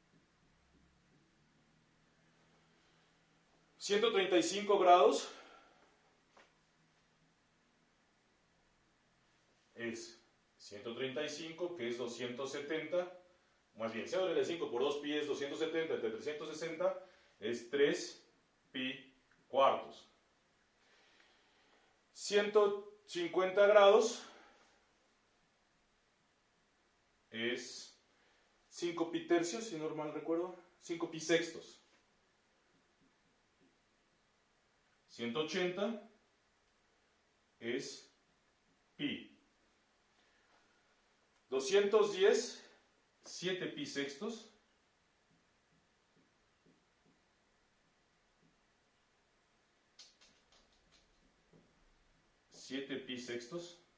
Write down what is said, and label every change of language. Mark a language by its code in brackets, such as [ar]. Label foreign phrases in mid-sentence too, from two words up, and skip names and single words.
[es] 135 grados es 135, que es 270, más bien 135 por 2pi es 270, entre 360 es 3 pi cuartos. 150 grados es 5 pi tercios, si no mal recuerdo, 5 pi sextos. 180 es pi. 210, 7 pi sextos. 7 pi sextos.